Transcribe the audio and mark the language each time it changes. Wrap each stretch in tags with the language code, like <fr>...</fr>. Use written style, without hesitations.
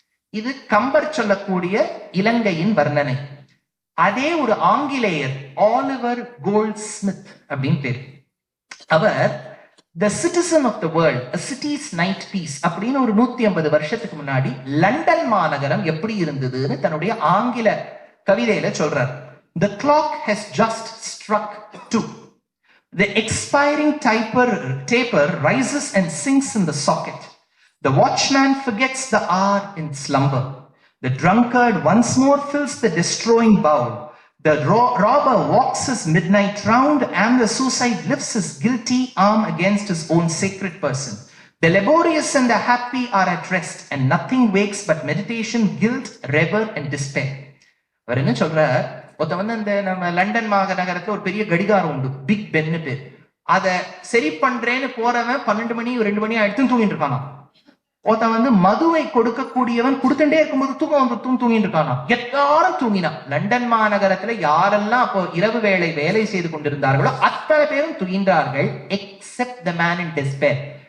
<ta>இது கம்பர் சொல்லக்கூடிய இலங்கையின் வர்ணனை. அதே ஒரு ஆங்கிலேயர் ஆலிவர் கோல்ட்ஸ்மித் அப்படின்னு பேர். அவர் The Citizen of the World, A City's Night Piece அப்படின்னு ஒரு 150 வருஷத்துக்கு முன்னாடி லண்டன் மாநகரம் எப்படி இருந்ததுன்னு தன்னுடைய ஆங்கில கவிதையில சொல்றார்.</ta> <en>The clock has just struck 2. The expiring taper rises and sinks in the socket. The watchman forgets the hour in slumber. The drunkard once more fills the destroying bowl. The robber walks his midnight round, and the suicide lifts his guilty arm against his own sacred person. The laborious and the happy are at rest, and nothing wakes but meditation, guilt, revel, and despair.</en> <ta>அவர் என்ன சொல்றார்? அந்த நம்ம London மாநகரத்துல ஒரு பெரிய கடிகாரம் உண்டு, big pen பேர். அதை சரி பண்றேன்னு போறவன் 12 மணி 2 மணி ஆயிடுத்து தூங்கிட்டு இருக்கானா. மதுவை கொடுக்கக்கூடியவன் கொடுத்துட்டே இருக்கும்போது தூங்கிட்டு இருக்கானா. எல்லாரும் தூங்கினா. லண்டன் மாநகரத்துல யாரெல்லாம் அப்போ இரவு வேளை வேலை செய்து கொண்டிருந்தார்களோ அத்தனை பேரும் தூங்கின்றார்கள்,</ta> <en>Except the man in despair.</en>